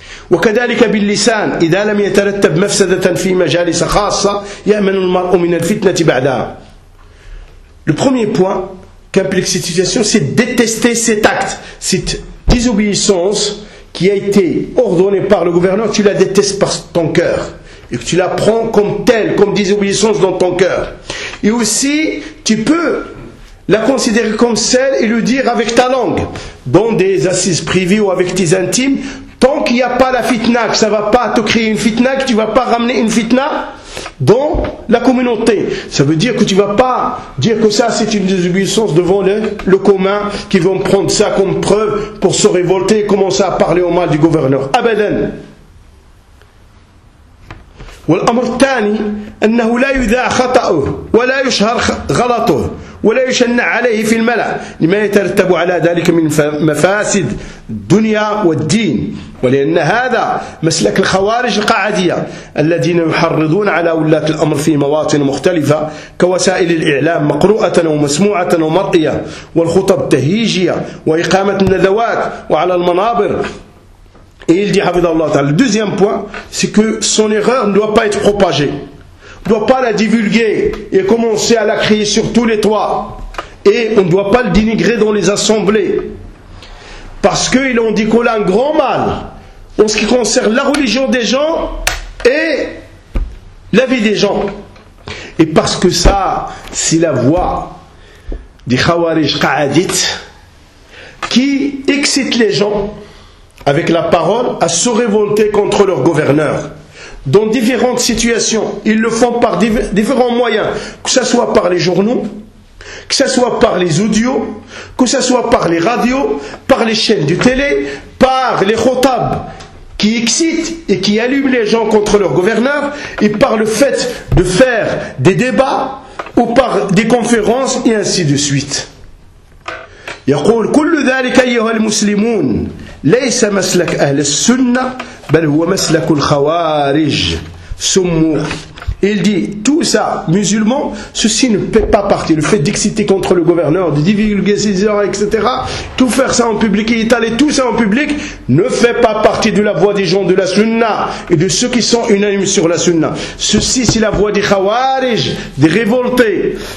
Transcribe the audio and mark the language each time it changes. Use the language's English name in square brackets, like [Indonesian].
[Arabic] وكذلك باللسان إذا لم يترتب مفسدة في مجالس خاصة يأمن المرء من الفتنة بعدها. [French] Le premier point qu'implique cette situation, c'est détester cet acte, cette désobéissance qui a été ordonnée par le gouverneur. Tu la détestes par ton cœur et que tu la prends comme telle, comme désobéissance dans ton cœur. Et aussi, tu peux la considérer comme celle et le dire avec ta langue dans des assises privées ou avec tes intimes. Tant qu'il n'y a pas la fitna, que ça ne va pas te créer une fitna, que tu ne vas pas ramener une fitna dans la communauté. Ça veut dire que tu ne vas pas dire que ça c'est une désobéissance devant le commun, qui vont prendre ça comme preuve pour se révolter et commencer à parler au mal du gouverneur. [Arabic] Abadan. والأمر الثاني أنه لا يذاع خطأه ولا يشهر غلطه ولا يشنع عليه في الملأ لما يترتب على ذلك من مفاسد الدنيا والدين ولأن هذا مسلك الخوارج القاعدية الذين يحرضون على ولاة الأمر في مواطن مختلفة كوسائل الإعلام مقروءة ومسموعة ومرئية والخطب التهيجية وإقامة الندوات وعلى المنابر. [French] Et il dit, le deuxième point, c'est que son erreur ne doit pas être propagée, on ne doit pas la divulguer et commencer à la crier sur tous les toits, et on ne doit pas le dénigrer dans les assemblées, parce qu'ils ont dit qu'on a un grand mal en ce qui concerne la religion des gens et la vie des gens, et parce que ça, c'est la voix des khawarij qa'adites qui excitent les gens avec la parole, à se révolter contre leur gouverneur. Dans différentes situations, ils le font par différents moyens, que ce soit par les journaux, que ce soit par les audios, que ce soit par les radios, par les chaînes de télé, par les khotabs qui excitent et qui allument les gens contre leur gouverneur, et par le fait de faire des débats ou par des conférences et ainsi de suite. [Arabic] يقول كل ذلك أيها المسلمون ليس مسلك أهل السنة بل هو مسلك الخوارج سمو. [French] Il dit tout ça, musulmans, ceci ne fait pas partie, le fait d'exciter contre le gouverneur, de divulguer ses erreurs, etc., tout faire ça en public et étaler tout ça en public ne fait pas partie de la voix des gens de la sunna et de ceux qui sont unanimes sur la sunna. Ceci c'est la voix des khawarij, des révoltés.